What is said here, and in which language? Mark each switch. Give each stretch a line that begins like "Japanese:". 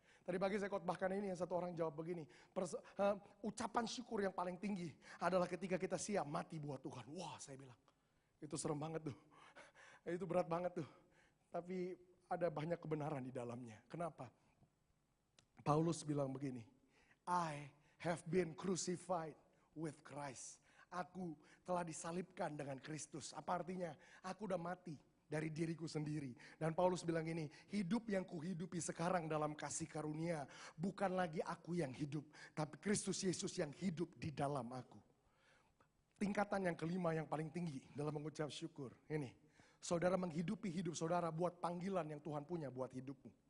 Indonesian: Tadi pagi saya khotbahkan ini, yang satu orang jawab begini. Ucapan syukur yang paling tinggi adalah ketika kita siap mati buat Tuhan. Wah, saya bilang. Itu serem banget tuh. Itu berat banget tuh. Tapi ada banyak kebenaran di dalamnya. Kenapa? Paulus bilang begini.
English: I have been crucified with Christ.
Indonesian: Aku telah disalibkan dengan Kristus. Apa artinya? Aku udah mati dari diriku sendiri. Dan Paulus bilang ini, hidup yang kuhidupi sekarang dalam kasih karunia, bukan lagi aku yang hidup, tapi Kristus Yesus yang hidup di dalam aku. Tingkatan yang kelima yang paling tinggi dalam mengucap syukur. Ini, saudara menghidupi hidup saudara buat panggilan yang Tuhan punya buat hidupmu.